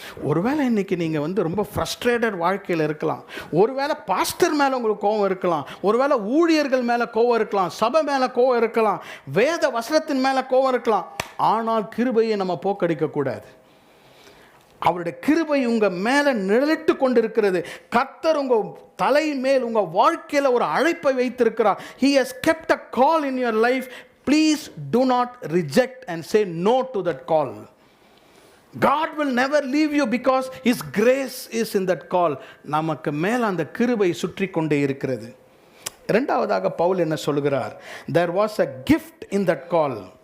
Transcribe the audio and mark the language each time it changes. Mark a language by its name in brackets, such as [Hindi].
[Tamil] ஒருவேளை இன்றைக்கி நீங்கள் ரொம்ப ஃப்ரஸ்ட்ரேட்டட் வாழ்க்கையில் இருக்கலாம். ஒருவேளை பாஸ்டர் மேலே உங்களுக்கு கோபம் இருக்கலாம், ஒருவேளை ஊழியர்கள் மேலே கோபம் இருக்கலாம், சபை மேலே கோபம் இருக்கலாம், வேத வசனத்தின் மேலே கோபம் இருக்கலாம். ஆனால் கிருபையை நம்ம போக்கடிக்கக்கூடாது. அவருடைய கிருபை உங்கள் மேலே நிழலிட்டு கொண்டிருக்கிறது. கர்த்தர் உங்கள் தலை மேல் உங்கள் வாழ்க்கையில் ஒரு அழைப்பை வைத்திருக்கிறார். [English] He has kept a call in your life. Please do not reject and say no to that call. God will never leave you because His grace is in that call. [Tamil] நமக்கு மேலே அந்த கிருபை சுற்றி கொண்டே இருக்கிறது. இரண்டாவதாக பவுல் என்ன சொல்கிறார்? [English] There was a gift in that call.